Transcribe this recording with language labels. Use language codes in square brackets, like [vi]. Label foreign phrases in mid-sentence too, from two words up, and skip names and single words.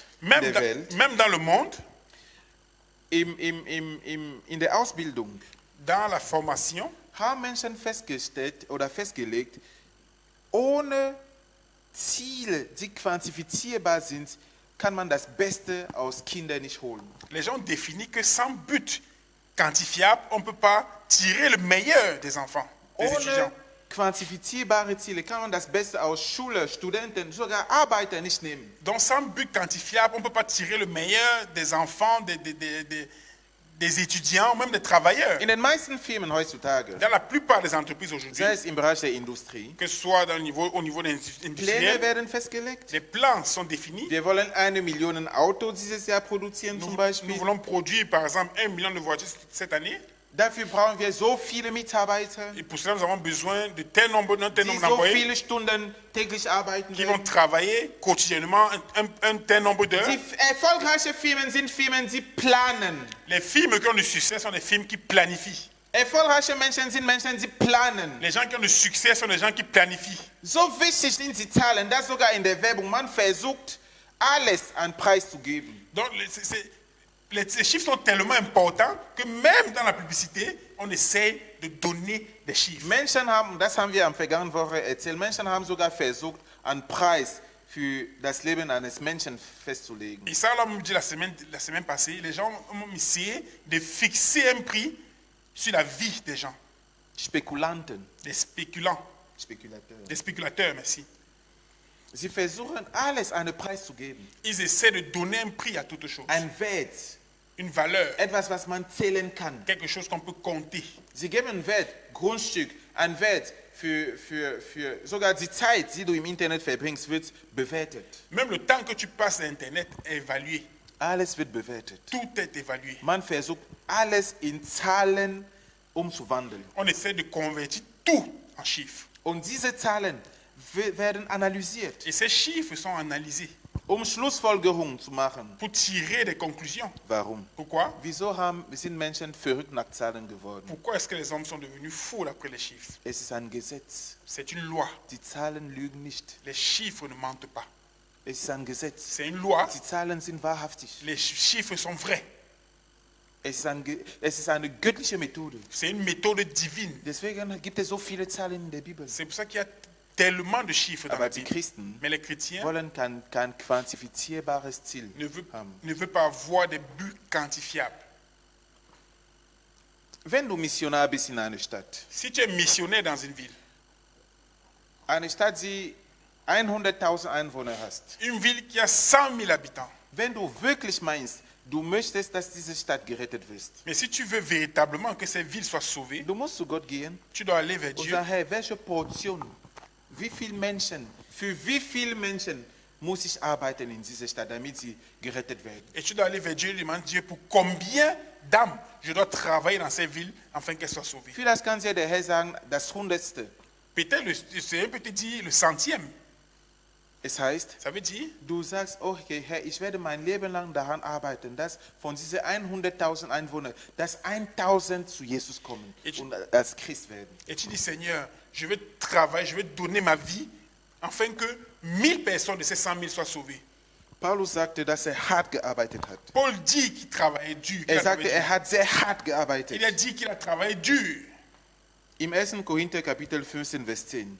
[fr] Même dans le monde, [de] in der Ausbildung, [fr] dans la formation, [de] haben Menschen festgestellt oder festgelegt, ohne Ziele, die quantifizierbar sind, kann man das Beste aus Kindern nicht holen. [fr] les gens ont défini que sans but quantifiable, on ne peut pas tirer le meilleur des enfants, des étudiants. [de] Ohne quantifizierbare Ziele kann man das Beste aus Schüler, Studenten, sogar Arbeiter nicht nehmen. [fr] Donc sans but quantifiable, on ne peut pas tirer le meilleur des enfants, des étudiants, même des travailleurs. [de] In den meisten Firmen heutzutage, [fr] Dans la plupart des entreprises aujourd'hui, [de] sei es im Bereich der Industrie, [fr] que ce soit au niveau [de] Pläne [fr] industriel, [de] werden festgelegt. [fr] les plans sont définis. [de] Wir wollen 1 Million Autos dieses Jahr produzieren zum [fr] Nous [de] Beispiel. [fr] voulons produire par exemple 1 million de voitures cette année. [de] Dafür brauchen wir so viele Mitarbeiter, [fr] Et pour cela, nous avons besoin de tel nombre [de] die so [fr] d'employés [de] viele Stunden täglich arbeiten [fr] qui vont [de] werden. [fr] travailler quotidiennement un tel nombre d'heures. [de] Die erfolgreiche Firmen sind Firmen, die planen. [fr] Les films qui ont du succès sont des films qui planifient. [de] Erfolgreiche Menschen sind Menschen, die planen. [fr] Les gens qui ont du succès sont des gens qui planifient. [de] So wichtig sind die Zahlen, dass sogar in der Werbung man versucht, alles an Preis zu geben. [fr] Donc, ces chiffres sont tellement importants que même dans la publicité, on essaie de donner des chiffres. [de] Menschen haben, das haben wir am vergangenen Woche erzählt, Menschen haben sogar versucht, an Preis für das Leben eines Menschen festzulegen. [fr] Et ça, là, on me dit la semaine passée, les gens ont essayé de fixer un prix sur la vie des gens, [de] Spekulanten, [fr] des spéculants, [de] Spekulateure. [fr] des spéculateurs, merci. [de] Sie versuchen alles einen Preis zu geben. [fr] Ils essaient de donner un prix à toute chose, [de] Ein Wert, [fr] une valeur, [de] etwas, was man zählen kann. [fr] quelque chose qu'on peut compter. [de] Sie geben einen Wert, Grundstück, einen Wert für sogar die Zeit, die du im Internet verbringst, wird bewertet. [fr] Même le temps que tu passes sur Internet est évalué. [de] Alles wird bewertet. [fr] Tout est évalué. [de] Man versucht, alles in Zahlen umzuwandeln. [fr] On essaie de convertir tout en chiffres. [de] Und diese Zahlen werden analysiert, [fr] Et ces chiffres sont analysés [de] Schlussfolgerungen zu machen. [fr] pour tirer des conclusions. [de] Warum? [fr] Pourquoi? [de] Wieso sind Menschen verrückt nach Zahlen geworden? [fr] Pourquoi est-ce que les hommes sont devenus fous d'après les chiffres? [de] Es ist ein Gesetz. [fr] C'est une loi. [de] Die Zahlen lügen nicht. [fr] Les chiffres ne mentent pas. [de] Es ist ein Gesetz. [fr] C'est une loi. [de] Die Zahlen sind wahrhaftig. [fr] Les chiffres sont vrais. [de] Es ist eine göttliche Methode. [fr] C'est une méthode divine. [de] Deswegen gibt es so viele Zahlen in der Bibel. [fr] C'est pour ça qu'il y a tellement de chiffres dans la [de] Aber die [fr] Bible. [de] Christen [fr] Mais les chrétiens [de] wollen kein quantifizierbares Ziel [fr] ne veulent [de] haben. [fr] pas avoir des buts quantifiables. [de] Wenn du Missionar bist in einer Stadt, [fr] Si tu es missionnaire dans une ville, [de] eine Stadt, die 100.000 Einwohner hast, [fr] une ville qui a 100 000 habitants, [de] wenn du wirklich meinst, du möchtest, dass diese Stadt gerettet wird, [fr] mais si tu veux véritablement que cette ville soit sauvée, [de] du musst zu Gott gehen [fr] tu dois aller vers [de] und [fr] Dieu [de] sagen, Herr, welche Portion, für wie viele Menschen muss ich arbeiten in dieser Stadt, damit sie gerettet werden? [fr] et tu dois aller vers Dieu et demander Dieu pour combien d'âmes je dois travailler dans cette ville afin qu'elle soit sauvée. [de] Vielleicht kann dir der Herr sagen, das Hundertste. [fr] Peut-être le Seigneur peut te dire le centième. [de] Es heißt, [fr] Ça veut dire, [de] du sagst, okay, Herr, ich werde mein Leben lang daran arbeiten, dass von diesen 100.000 Einwohnern, dass 1.000 zu Jesus kommen und als Christ werden. [fr] et tu dis Seigneur, je vais travailler, je vais donner ma vie afin que 1000 personnes de ces 100 000 soient sauvées. [de] Paulus sagte, dass er hart gearbeitet hat. [fr] Paul dit qu'il travaillait dur. qu'il [de] Er [fr] a [de] sagte, [fr] travaillé [de] er hat sehr hart [fr] dur. [de] gearbeitet. [fr] Il a dit qu'il a travaillé dur. [de] Im 1. Korinther Kapitel 15, [fr] Vers 10.